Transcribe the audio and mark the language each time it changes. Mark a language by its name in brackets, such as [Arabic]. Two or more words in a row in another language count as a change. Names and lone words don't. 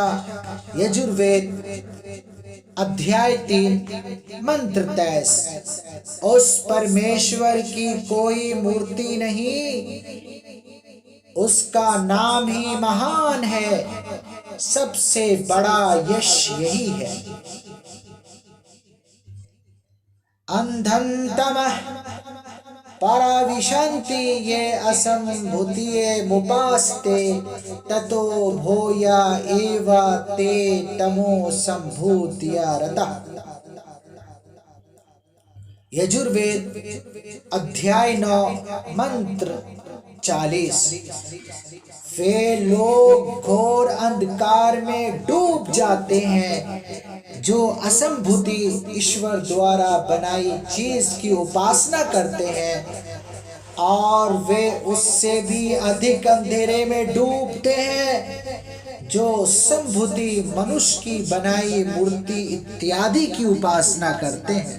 [Hindi] यजुर्वेद अध्याय 3 मंत्र 23. इस परमेश्वर की कोई मूर्ति नहीं, इस का नाम ही महान है, सब से बड़ा यश यही है. [Sanskrit] अन्धं तमः प्रविशन्ति ये असम्भूतिम् उपासते ततो भूय इव ते तमो सम्भूत्यां रताः. [Hindi] यजुर्वेद अध्याय 9 मंत्र 40. वह लोग घोर अंधकार में डूब जाते हैं जो असम्भूति ईश्वर द्वारा बनाई चीज़ की उपासना करते हैं, और वह उस से भी अधिक अंधेरे में डूबते हैं जो सम्भूति मनुष्य की बनाई मूर्ति इत्यादि की उपासना करते हैं.